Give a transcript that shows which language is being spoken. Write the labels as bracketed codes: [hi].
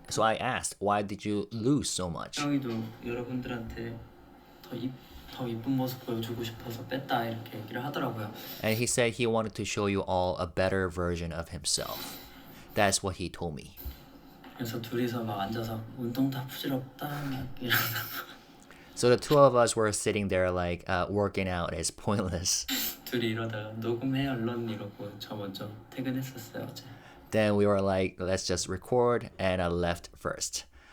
[en] So I asked, why did you lose so much? [ko] 태영이도 여러분들한테 더 이쁜 모습 보여주고 싶어서 뺐다 이렇게 얘기를 하더라고요. [en] And he said he wanted to show you all a better version of himself. That's what he told me. [ko] 그래서 둘이서 막 앉아서 운동 다 부질없다 이러다가 [en] So the two of us were sitting there like working out is pointless. [ko] 둘이 이러다가 녹음해 얼른 이러고 저 먼저 퇴근했었어요 어제. [en] Then we were like, let's just record, and I left first.